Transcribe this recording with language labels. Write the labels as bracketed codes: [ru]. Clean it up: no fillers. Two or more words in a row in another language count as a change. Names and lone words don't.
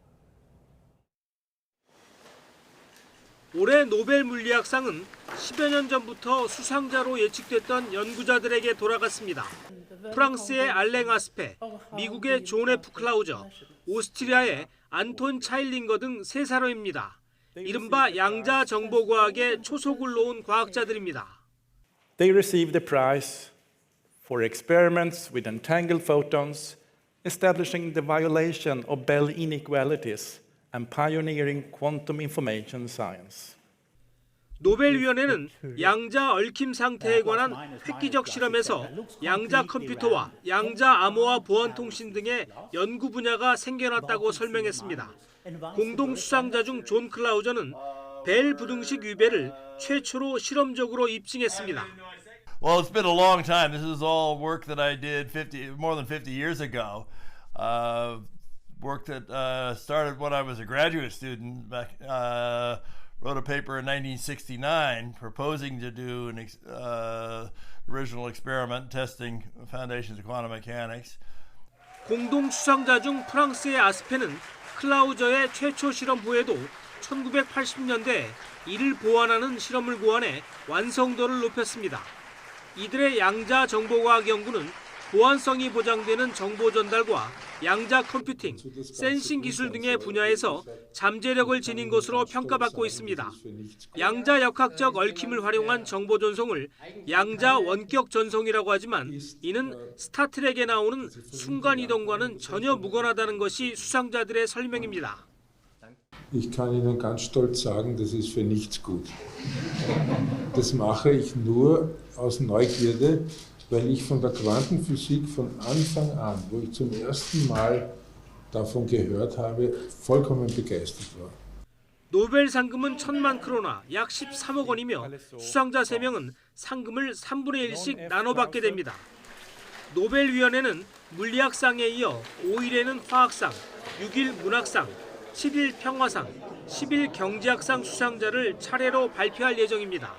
[ko] 올해 노벨 물리학상은 10여 년 전부터 수상자로 예측됐던 연구자들에게 돌아갔습니다. 프랑스의 알랭 아스페, 미국의 존 F. 클라우저, 오스트리아의 안톤 차일링거 등 세 사람입니다. 이른바 양자정보과학의 초석을 놓은 과학자들입니다. [en] They received the prize for experiments with entangled photons, establishing the violation of Bell inequalities and pioneering quantum information science. [ko] 노벨위원회는 양자 얽힘 상태에 관한 획기적 실험에서 양자 컴퓨터와 양자 암호화 보안 통신 등의 연구 분야가 생겨났다고 설명했습니다. 공동 수상자 중 존 클라우저는 벨 부등식 위배를 최초로 실험적으로 입증했습니다. [en] Well, it's been a long time. This is all work that I did more than 50 years ago. Work that started when I was a graduate student back. Wrote a paper in 1969 proposing to do an original experiment testing foundations of quantum mechanics. [ko] 공동 수상자 중 프랑스의 아스페는 클라우저의 최초 실험 후에도 1980년대 이를 보완하는 실험을 고안해 완성도를 높였습니다. 이들의 양자 정보과학 연구는 보안성이 보장되는 정보 전달과 양자 컴퓨팅, 센싱 기술 등의 분야에서 잠재력을 지닌 것으로 평가받고 있습니다. 양자 역학적 얽힘을 활용한 정보 전송을 양자 원격 전송이라고 하지만 이는 스타트rek에 나오는 순간 이동과는 전혀 무관하다는 것이 수상자들의 설명입니다. [de] Ich kann Ihnen ganz stolz sagen, das ist für nichts gut. Das mache ich nur aus Neugierde, weil ich von der Quantenphysik von Anfang an, wo ich zum ersten Mal davon gehört habe, vollkommen begeistert war. [ko] 노벨 상금은 1,000만 크로나, 약 13억 원이며 수상자 3명은 상금을 3분의 1씩 나눠받게 됩니다. 노벨위원회는 물리학상에 이어 5일에는 화학상, 6일 문학상, 7일 평화상, 10일 경제학상 수상자를 차례로 발표할 예정입니다.